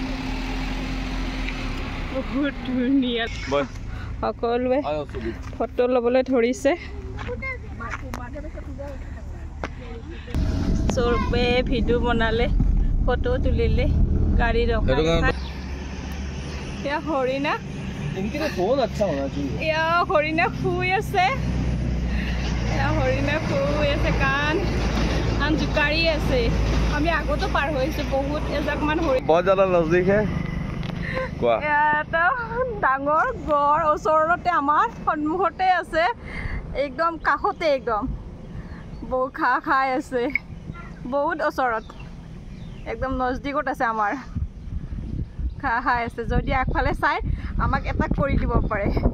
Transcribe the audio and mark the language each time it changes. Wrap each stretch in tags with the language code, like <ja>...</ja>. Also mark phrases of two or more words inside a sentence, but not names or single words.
<as>বহুত ধুনীয়া সকলোৱে ফটো ল'বলৈ ধৰিছে চবে ভিডিঅ' বনালে ফটো তুলিলে গাড়ী ৰখাই এয়া হৰিণা</as> <hi>इनके तो फोन अच्छा होना चाहिए</hi> <as>এয়া হৰিণা শুই আছে এয়া হৰিণা শুই আছে কাণ জোকাৰি আছে আমি আগতো পাৰ হৈছোঁ বহুত এজাকমান হৰিণ</as> <hi>बहुत ज़्यादा नज़दीक है কোৱা</hi> <as>এটা ডাঙৰ গড় ওচৰতে আমাৰ সন্মুখতে আছে একদম কাষতে একদম বহু ঘাঁহ খাই আছে বহুত ওচৰত একদম নজদিকত আছে আমাৰ ঘাঁহ খাই আছে যদি আগফালে চাই আমাক এটাক কৰি দিব পাৰে</as>